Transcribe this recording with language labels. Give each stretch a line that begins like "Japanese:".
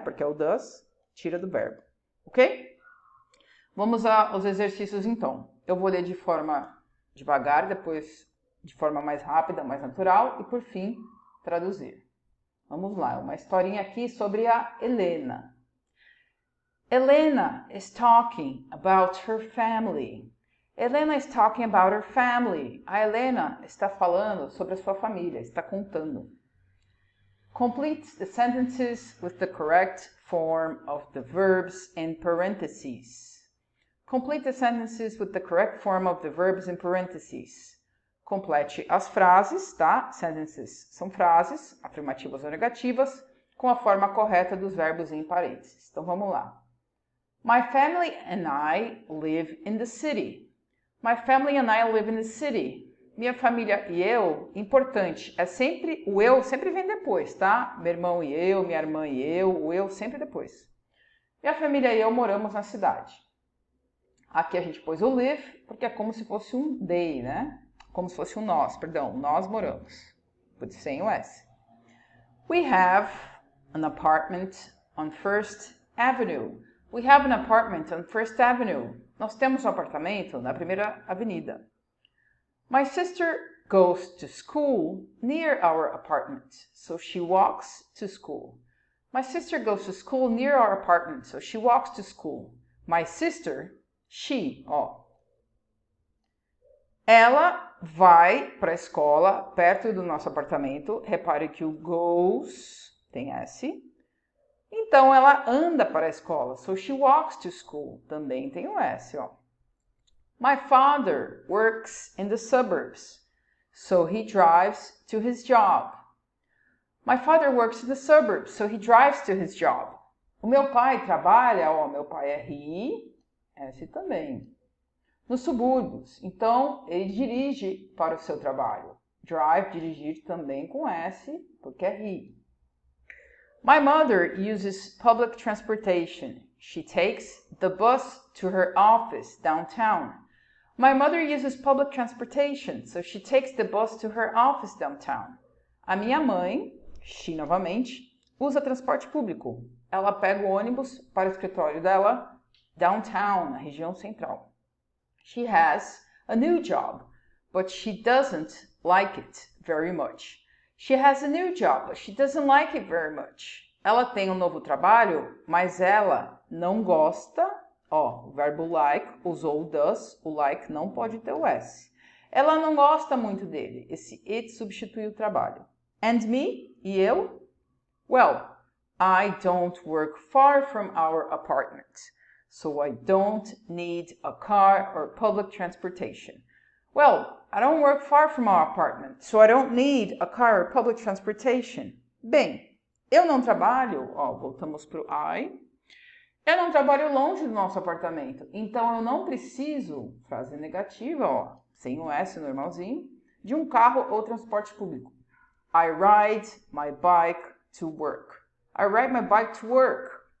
Portuguese: Porque é o does, tira do verbo. Ok? Vamos aos exercícios, então. Eu vou ler de forma devagar, depois de forma mais rápida, mais natural e por fim traduzir. Vamos lá, uma historinha aqui sobre a Helena.
English: Helena is talking about her family. Helena is talking about her family.
Portuguese: A Helena está falando sobre a sua família, está contando.
English: Complete the sentences with the correct form of the verbs in parentheses. Complete the sentences with the correct form of the verbs in parentheses.
Portuguese: Complete as frases, tá? Sentences são frases, afirmativas ou negativas, com a forma correta dos verbos em parênteses. Então vamos lá.
English: My family and I live in the city. My family and I live in the city.
Portuguese: Minha família e eu, importante, é sempre, o eu sempre vem depois, tá? Meu irmão e eu, minha irmã e eu, o eu sempre depois. Minha família e eu moramos na cidade. Aqui a gente pôs o live, porque é como se fosse um they, né? Como se fosse um nós, perdão, nós moramos. Sem o S.
English: We have an apartment on First Avenue. We have an apartment on First Avenue.
Portuguese: Nós temos um apartamento na Primeira Avenida.
English: My sister goes to school near our apartment, so she walks to school. My sister goes to school near our apartment, so she walks to school. My sister, she, ó.
Portuguese: Ela vai para a escola perto do nosso apartamento. Repare que o goes tem S. Então, ela anda para a escola.
English: So, she walks to school.
Portuguese: Também tem o S, ó.
English: My father works in the suburbs. So, he drives to his job. My father works in the suburbs. So, he drives to his job.
Portuguese: O meu pai trabalha, ó, meu pai é he, S também. Nos subúrbios. Então, ele dirige para o seu trabalho. Drive, dirigir também com S, porque é he.
English: My mother uses public transportation. She takes the bus to her office downtown. My mother uses public transportation, so she takes the bus to her office downtown.
Portuguese: A minha mãe, she novamente, usa transporte público. Ela pega o ônibus para o escritório dela downtown, na região central.
English: She has a new job, but she doesn't like it very much. She has a new job, but she doesn't like it very much.
Portuguese: Ela tem um novo trabalho, mas ela não gosta. Ó, o verbo like usou o does, o like não pode ter o S. Ela não gosta muito dele. Esse it substitui o trabalho.
English: And me,
Portuguese: e eu?
English: Well, I don't work far from our apartment, so I don't need a car or public transportation. Well, I don't work far from our apartment, so I don't need a car or public transportation.
Portuguese: Bem, eu não trabalho, ó, voltamos para o I. Eu não trabalho longe do nosso apartamento, então eu não preciso, frase negativa, ó, sem o S normalzinho, de um carro ou transporte público.
English: I ride my bike to work. I ride my bike to work.